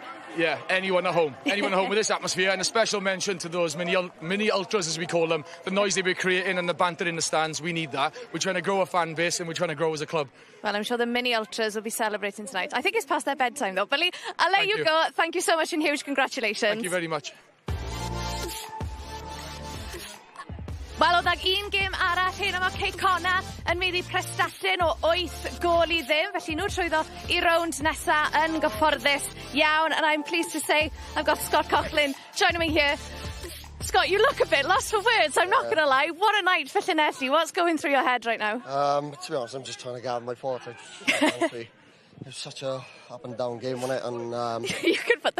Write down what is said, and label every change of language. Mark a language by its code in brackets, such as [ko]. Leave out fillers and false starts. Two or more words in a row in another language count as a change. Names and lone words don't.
[en] yeah, anyone at home with this atmosphere, and a special mention to those mini ultras, as we call them. The noise they were creating and the banter in the stands, we need that. We're trying to grow a fan base and we're trying to grow as a club. Well, I'm sure the mini ultras will be celebrating tonight. I think it's past their bedtime though. But Lee, I'll let you go. Thank you so much and huge congratulations. Thank you very much. [cy] Wel, oedd ag un gêm arall hyn yma Kate Connor yn meiddi prestatyn o 8 gol I ddim, felly nhw trwyddo I rownd nesa yn gyfforddus iawn, [en] and I'm pleased to say I've got Scott Coughlin joining me here. Scott, you look a bit lost for words, I'm not going to lie. What a night for Llanelli. What's going through your head right now? To be honest, I'm just trying to gather my thoughts. It was such a up and down game, wasn't it? And you could put the